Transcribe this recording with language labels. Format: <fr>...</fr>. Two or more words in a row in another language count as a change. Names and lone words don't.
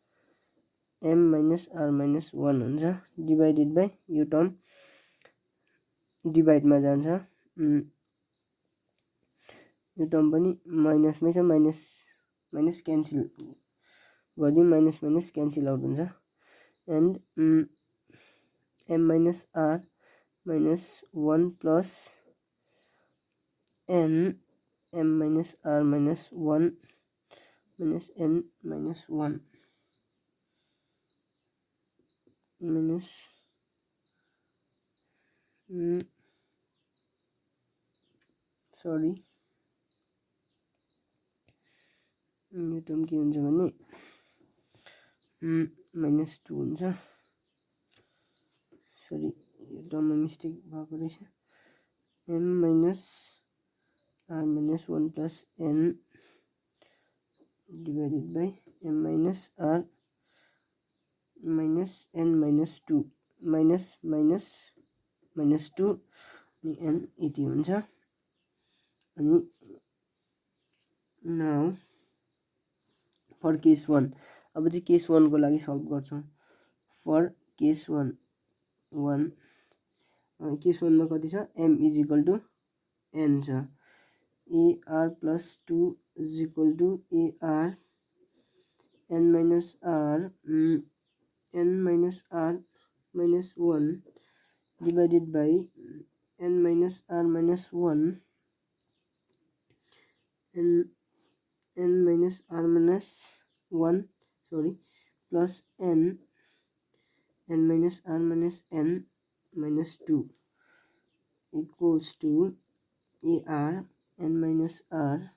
<ne>minus 1 हुन्छ</ne> <en>divided by</en> <ne>यो टर्म डिभाइडमा जान्छ यो टर्म पनि माइनसमै छ माइनस क्यान्सल गरिदिउँ माइनस</ne> <en>cancel out</en> <ne>हुन्छ एन्ड</ne> <en>m minus r minus 1 plus n m minus r minus 1 minus n minus 1 minus sorry</en> <ne>यो टर्म के हुन्छ भने माइनस 2 हुन्छ सरी यो टर्ममा मिस्टेक भएको रहेछ</ne> <en>m minus r minus 1 plus n divided by m minus r minus n minus 2 minus 2</en> <ne>अनि n यति हुन्छ अनि नाउ</ne> <en>for case 1</en> <ne>अब चाहिँ केस 1 को लागि सल्भ गर्छौं</ne> <en>for case 1</en> <ne>केस 1 मा कति छ</ne> <en>m is equal to n छ ar plus 2 is equal to ar n minus r minus 1 divided by n minus r minus 1 n minus r minus 1 plus n minus r minus n minus 2 equals to ar n minus r</en>